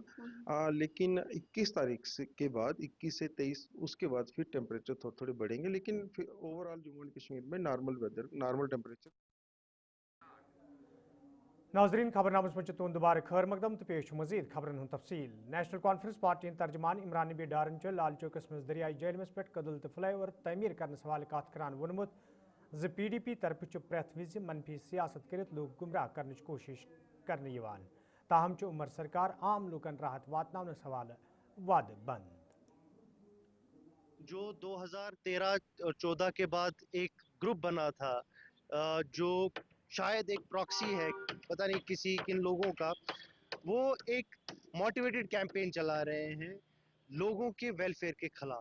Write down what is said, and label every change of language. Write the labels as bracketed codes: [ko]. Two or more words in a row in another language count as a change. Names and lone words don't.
[hi] लेकिन 21 तारीख के बाद 21 से 23 उसके बाद फिर टेम्परेचर थोड़े थोड़े बढ़ेंगे, लेकिन फिर ओवरऑल जम्मू एंड कश्मीर में [en] normal weather, normal temperature. [ks] नाजरीन खबरनामस में तुन दोबारा खैर मकदम तो पेश मजीद खबरन हूं तफसील। नेशनल कॉन्फ्रेंस पार्टी तर्जमान इमरान नबी डारन च लाल चौकस में दरियाई जेलमस पे कदल तो फ्लाईओवर तमीर करने हवाले कत करान वोनमुत ज PDP तरफ प्रेथ विज मनफी सियासत कर लोग गुमराह करने कोशिश करने यवान, ताहम च उमर सरकार आम लोकन राहत वातनावनस हवाले वाद बंद। [hi] जो 2013-14 के बाद एक ग्रुप बना था, जो शायद एक प्रॉक्सी है, पता नहीं किन लोगों का, वो एक [en] motivated campaign [hi] चला रहे हैं लोगों के वेलफेयर के खिलाफ।